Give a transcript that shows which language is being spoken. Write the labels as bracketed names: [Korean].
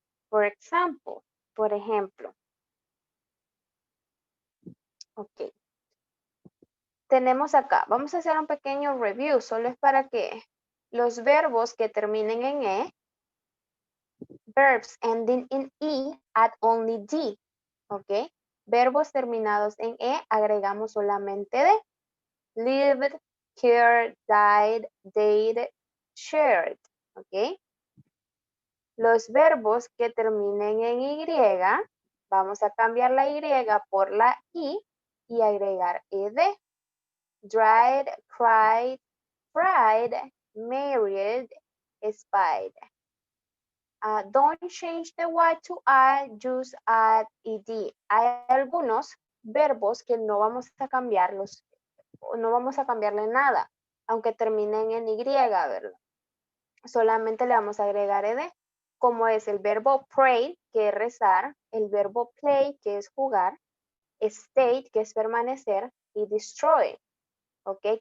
[Spanish] Por ejemplo, ok. Tenemos acá, vamos a hacer un pequeño review, solo es para que los verbos que terminen en [English] verbs ending in add only D, [Spanish] ok. Verbos terminados en agregamos solamente D. [English] Lived, cared, died, dated, shared, ok. [Spanish] Los verbos que terminen en Y, vamos a cambiar la Y por la I y agregar ED. [English] Dried, cried, fried, married, spied. Don't change the Y to I, just add ed. [Spanish] Hay algunos verbos que no vamos a cambiarlos, no vamos a cambiarle nada, aunque terminen en Y, ¿verdad? Solamente le vamos a agregar ed, como es el verbo pray, que es rezar, el verbo play, que es jugar, state, que es permanecer, y destroy, ¿ok?